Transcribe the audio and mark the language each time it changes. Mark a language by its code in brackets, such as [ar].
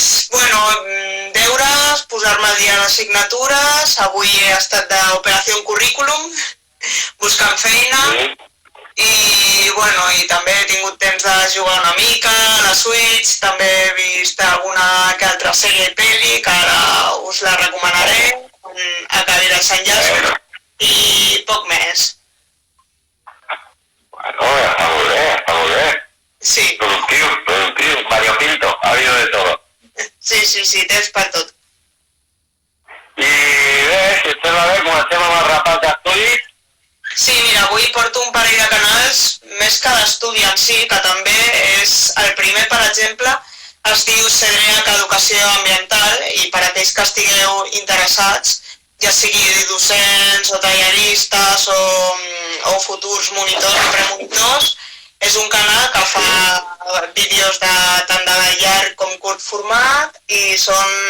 [ca] Bueno, deures, posar-me al dia en assignatures, avui he estat d'operació currículum, buscant feina, i també he tingut temps de jugar una mica a la Switch, també he vist alguna que altra sèrie i pel·li, que ara us la recomanaré, acabi els enllaços, i poc més. Bueno, està molt bé. Sí. [es] Productiu, variopinto, ha habido de todo. [ca] Sí, temps per tot. I bé, si estem a veure, comencem amb el repàs d'estudis. Sí, mira, avui porto un parell de canals, més que d'estudi en si, que també és el primer, per exemple, es diu CEDREAC Educació Ambiental, i per aquells que estigueu interessats, ja sigui docents o talleristes o futurs monitors o premonitors, és un canal que fa vídeos tant de llarg com curt format i són